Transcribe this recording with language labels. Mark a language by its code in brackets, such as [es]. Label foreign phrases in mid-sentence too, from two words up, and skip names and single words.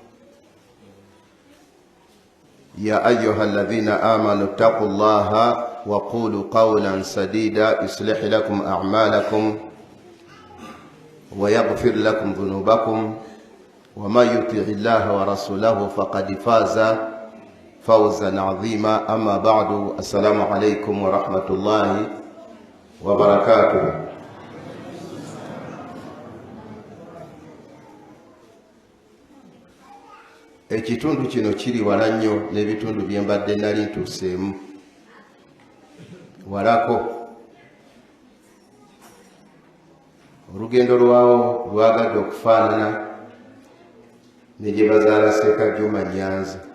[ar] يا أيها الذين آمنوا اتقوا الله وقولوا قولا سديدا يصلح لكم أعمالكم ويغفر لكم ذنوبكم وما يطع الله ورسوله فقد فاز فوزا عظيما. أما بعد السلام عليكم ورحمة الله وبركاته. [lg] Ekitundu kino kiri wala nnyo n'ebitundu bye mbadde nali ntuuseemu walako. Olugendo lwawo lwagadde okufaanana ne gye bazaala Ssekajjuma Nyanza.